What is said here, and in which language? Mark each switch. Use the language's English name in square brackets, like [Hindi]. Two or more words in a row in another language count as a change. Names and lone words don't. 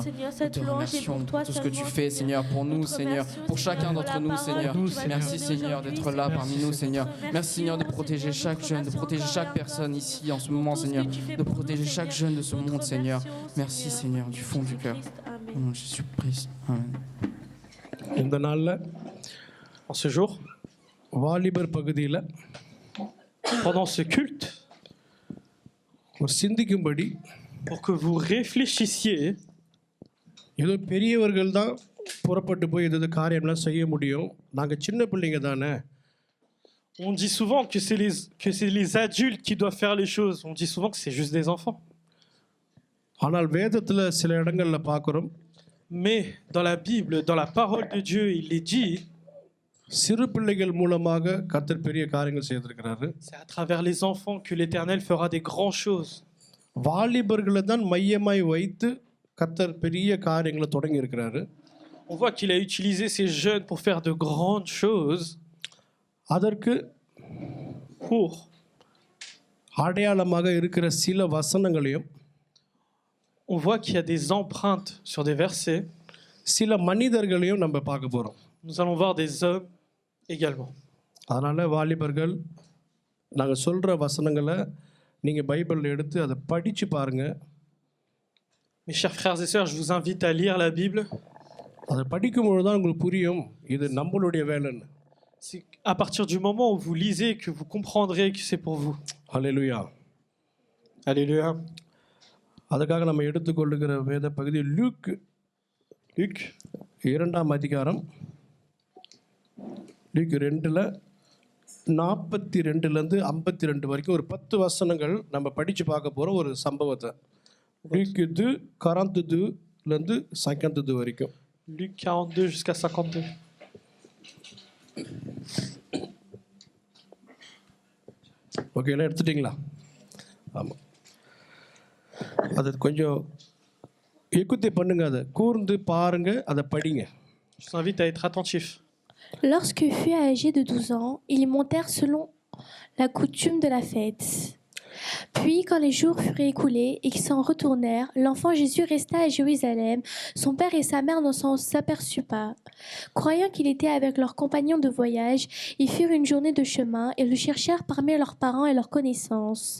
[French] Nous te remercions pour tout ce que tu fais Seigneur pour nous Seigneur, pour chacun d'entre nous Seigneur. Merci Seigneur d'être là parmi nous Seigneur. Merci Seigneur de protéger chaque jeune, de protéger chaque personne ici en ce moment Seigneur, de protéger chaque jeune de ce monde Seigneur. Merci Seigneur du fond du cœur. Au nom de Jésus-Christ. Amen. [Tamil] இந்த நாளில் [French] En ce jour, [Tamil] வாலிபர் பகுதியில் [French] pendant ce culte, [Tamil] ஒரு சிந்திக்கும்படி [French] pour que vous réfléchissiez, [Tamil] ஏதோ பெரியவர்கள் தான் புறப்பட்டு போய் எது காரியம்லாம் செய்ய முடியும், நாங்கள் சின்ன பிள்ளைங்க தானே. [French] on dit souvent que c'est les adultes qui doivent faire les choses. On dit souvent que c'est juste des enfants. [Tamil] ஆனால் வேதத்தில் சில இடங்களில் பார்க்குறோம், [French] Mais dans la Bible, dans la parole de Dieu, il est dit, [Tamil] சிறு பிள்ளைகள் மூலமாக கர்த்தர் பெரிய காரியங்கள் செய்திருக்கிறாரு. [French] c'est à travers les enfants que l'Éternel fera des grandes choses. [Tamil] வாலிபர்களை தான் மையமாய் வைத்து கர்த்தர் பெரிய காரியங்களை தொடங்கி இருக்கிறாரு. [French] On voit qu'il a utilisé ces jeunes pour faire de grandes choses, [Tamil] அதற்கு [French] pour [Tamil] அடையாளமாக இருக்கிற சில வசனங்களையும் [French] on voit qu'il y a des empreintes sur des versets. [Tamil] சில மனிதர்களையும் நம்ம பார்க்க போகிறோம். [French] Nous allons voir des hommes également. [Tamil] அதனால் வாலிபர்கள், நாங்கள் சொல்கிற வசனங்களை நீங்கள் பைபிளில் எடுத்து அதை படித்து பாருங்கள். [French] Mes chers frères et sœurs, je vous invite à lire la Bible. [Tamil] அதை படிக்கும்பொழுது தான் உங்களுக்கு புரியும் இது நம்மளுடைய வேலைன்னு. [French] C'est à partir du moment où vous lisez que vous comprendrez que c'est pour vous. [Tamil] ஹல்லேலூயா. [French] Alléluia. [Tamil] அதுக்காக நம்ம எடுத்துக்கொள்ளுகிற வேத பகுதி லூக் 2ஆம் அதிகாரம், லூக் 2ல் 42லேருந்து 52 வரைக்கும் ஒரு 10 வசனங்கள் நம்ம படித்து பார்க்க போகிறோம் ஒரு சம்பவத்தை. லூக் 2:42லேருந்து 52 வரைக்கும். [French] Luc 42 jusqu'à 52. [Tamil] ஓகே, எல்லாம் எடுத்துட்டிங்களா? ஆமாம், அது கொஞ்சம் écoutez பண்ணுங்க, அதை கூர்ந்து பாருங்க, அதை படிங்க. [French] Je vous invite à être attentif. Lorsque fut âgé de 12 ans, ils montèrent selon la coutume de la fête. Puis, quand les jours furent écoulés et qu'ils s'en retournèrent, l'enfant Jésus resta à Jérusalem. Son père et sa mère n'en s'aperçurent pas. Croyant qu'il était avec leurs compagnons de voyage, ils firent une journée de chemin et le cherchèrent parmi leurs parents et leurs connaissances.